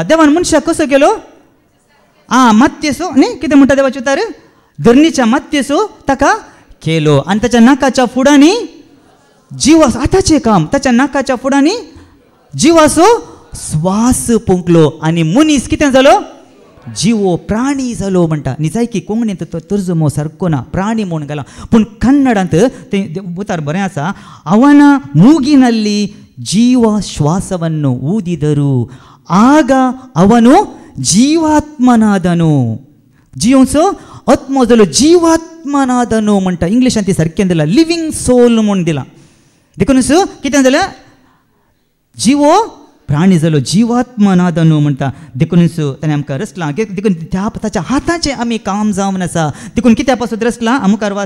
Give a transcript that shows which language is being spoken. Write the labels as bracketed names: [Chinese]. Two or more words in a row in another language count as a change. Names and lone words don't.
[Konkani] देवान मनशाक कसो केलो मात्यसो न्ही कितें म्हणटा देवाचे उतार धरणीच्या मात्यसो ताका केलो आनी ताच्या नाकाच्या फुडांनी जिवास हाताचें काम ताच्या नाकाच्या फुडांनी जिवासो स्वास पोंकलो आनी मनीस कितें जालो जिवो प्राणी जालो म्हणटा. न्ही जाय की कोंकणींत तो तर्जुमो सारको ना प्राणी म्हूण गेला. पूण कन्नडांत तें उतार बरें आसा. [Kannada] ಅವನ ಮೂಗಿನಲ್ಲಿ ಜೀವ ಶ್ವಾಸವನ್ನು ಊದಿದರು ಆಗ ಅವನು ಜೀವಾತ್ಮನಾದನು. [Konkani] जियोचो आत्मो जालो जीवात्मनादनो म्हणटा. इंग्लिशांत ती सारकें दिला [English] living soul [Konkani] म्हूण दिला. देखून कितें जालें जिवो प्राणी जालो जीवात्मनादनो म्हणटा. देखून ताणें आमकां रचला. देखून ताच्या हाताचें आमी काम जावन आसा. देखून कित्या पासून रचला मुखार वास